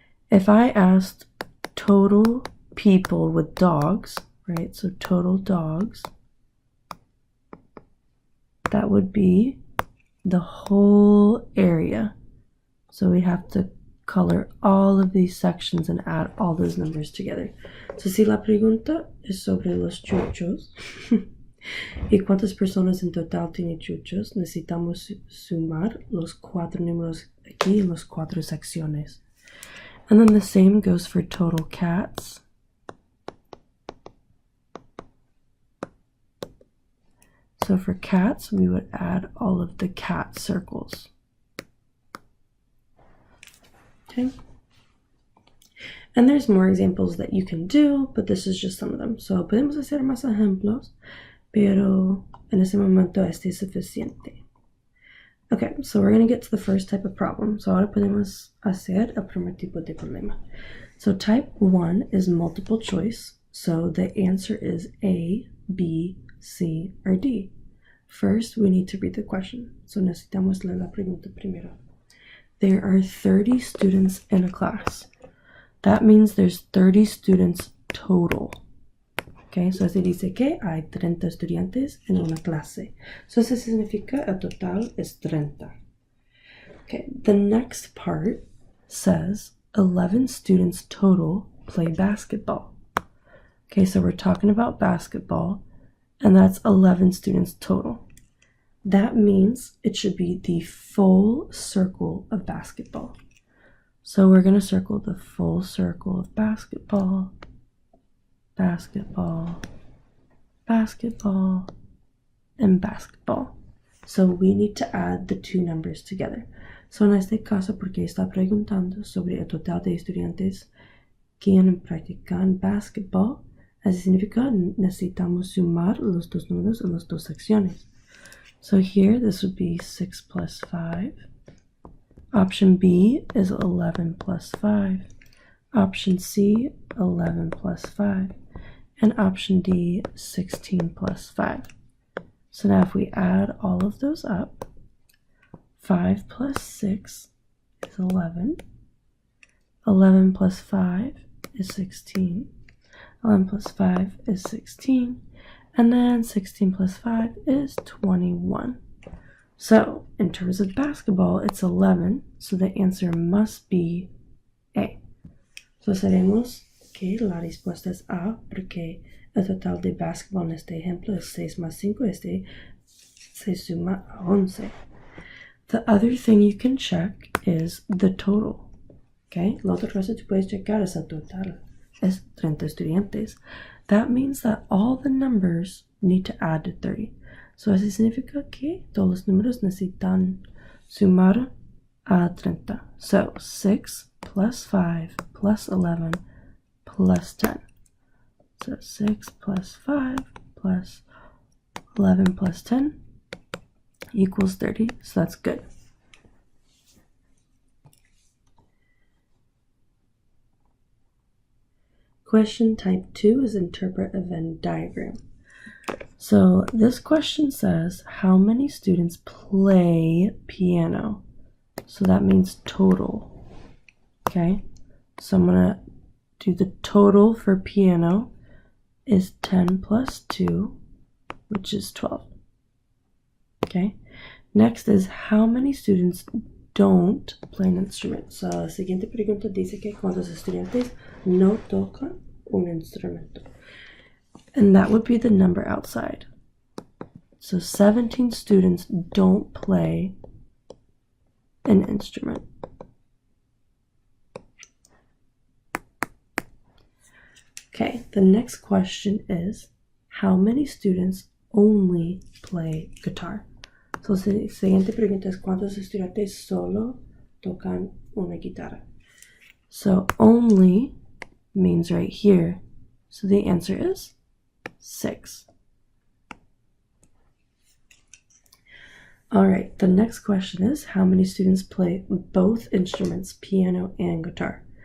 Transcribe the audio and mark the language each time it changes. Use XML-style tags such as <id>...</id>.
<en>If I asked total people with dogs, right, so total dogs, that would be the whole area. So we have to color all of these sections and add all those numbers together.</en> <es>So si la pregunta es sobre los chuchos y cuántas personas en total tiene chuchos, necesitamos sumar los 4 números aquí en las 4 secciones.</es> <en>And then the same goes for total cats. So for cats, we would add all of the cat circles. Okay. And there's more examples that you can do, but this is just some of them.</en> <es>So podemos hacer más ejemplos, pero en ese momento este es suficiente.</es> <en>Okay, so we're going to get to the first type of problem.</en> <es>So ahora podemos hacer el primer tipo de problema.</es> <en>So type 1 is multiple choice. So the answer is A, B, C, or D. First, we need to read the question.</en> <es>So necesitamos leer la pregunta primero.</es> <en>There are 30 students in a class. That means there's 30 students total.</en> <es>Okay, so se dice que hay 30 estudiantes en una clase. So eso significa el total es 30.</es> <en>Okay, the next part says 11 students total play basketball. Okay, so we're talking about basketball, and that's 11 students total. That means it should be the full circle of basketball. So we're going to circle the full circle of basketball, basketball, basketball, and basketball. So we need to add the two numbers together.</en> <es>So en este caso, porque está preguntando sobre el total de estudiantes que practican basketball, eso significa necesitamos sumar los dos números en las dos secciones.</es> <en>So here, this would be 6 plus 5. Option B is 11 plus 5. Option C, 11 plus 5. And option D, 16 plus 5. So now if we add all of those up, 5 plus 6 is 11. 11 plus 5 is 16. 11 plus 5 is 16. And then 16 plus 5 is 21. So in terms of basketball, it's 11. So the answer must be A.</en> <es>So sabemos que la respuesta es A porque el total de basketball en este ejemplo es 6 más 5. Este se suma a 11.</es> <en>The other thing you can check is the total. Okay?</en> <es>La otra cosa que puedes checar es el total. Es 30 estudiantes.</es> <en>That means that all the numbers need to add to 30.</en> <es>So eso significa que todos los números necesitan sumar a 30.</es> <en>So 6 plus 5 plus 11 plus 10. So 6 plus 5 plus 11 plus 10 equals 30. So that's good. Question type 2 is interpret a Venn diagram. So this question says, how many students play piano? So that means total. Okay, so I'm going to do the total for piano is 10 plus 2, which is 12. Okay, next is how many students don't play an instrument.</en> <es>So la siguiente pregunta dice que cuántos estudiantes no tocan un instrumento.</es> <en>And that would be the number outside. So 17 students don't play an instrument. Okay, the next question is, how many students only play guitar?</en> <es>So, la siguiente pregunta es, ¿cuántos estudiantes solo tocan una guitarra?</es> <en>So, only means right here. So, the answer is 6. All right, the next question is, how many students play both instruments, piano and guitar?</en>